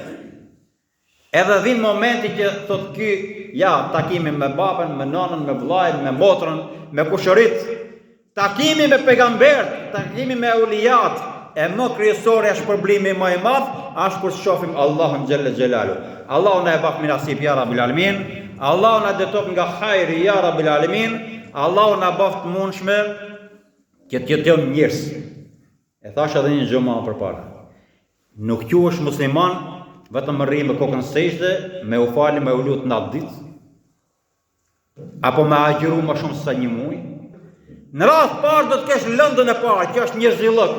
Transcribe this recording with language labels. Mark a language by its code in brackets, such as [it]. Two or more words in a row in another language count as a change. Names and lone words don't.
[sq] Edhe vjen momenti që thot ky, ja, takimi me babën, me nanën, me vllajën, me motrën, me kushërit, takimi me pejgamberët, takimi me eulijat, e më kryesore është problemi më i madh, është kur shohim Allahun [ar] جل جلاله. [sq] Allahu na e baf nasip [ar] يا رب العالمين, [sq] Allahu na detop nga hajri [ar] يا رب العالمين, [sq] Allahu na baf të mundshme që të jetojmë njerëz. E thash edhe një gjë më përpara. Nuk quhesh musliman vetëm rri me kokën sejdë, me u falë, me u lut natë ditë, apo me agjiru më shumë se një muaj. Në radhë parë do të kesh lëndën e parë, që është njerëzillëku.